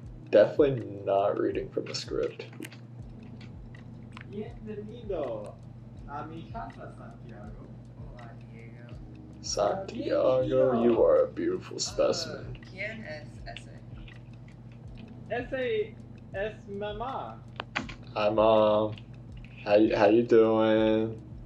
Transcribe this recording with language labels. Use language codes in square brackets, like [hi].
[en] Definitely not reading from the script. [es] Bienvenido a mi casa, Santiago. Hola, Diego. [en] Santiago, you are a beautiful specimen. [es] ¿Quién es ese? Ese es mamá. [en] Hi, Mom. How you doing?